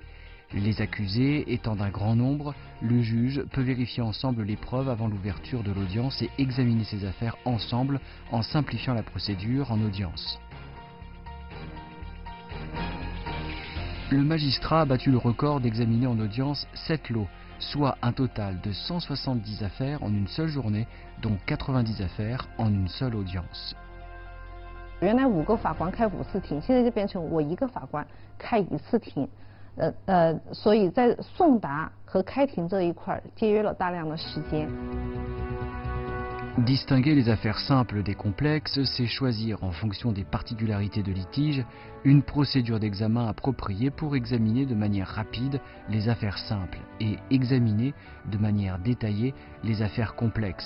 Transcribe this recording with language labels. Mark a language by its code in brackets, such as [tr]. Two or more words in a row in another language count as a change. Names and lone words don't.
[fr] Les accusés étant d'un grand nombre, le juge peut vérifier ensemble les preuves avant l'ouverture de l'audience et examiner ces affaires ensemble en simplifiant la procédure en audience. Le magistrat a battu le record d'examiner en audience 7 lots, soit un total de 170 affaires en une seule journée, dont 90 affaires en une seule audience. [zh] 原来5个法官开5次庭，现在就变成我1个法官开1次庭。所以在送达和开庭这一块节约了大量的时间。 [fr] Distinguer les affaires simples des complexes, c'est choisir en fonction des particularités de litige une procédure d'examen appropriée pour examiner de manière rapide les affaires simples et examiner de manière détaillée les affaires complexes.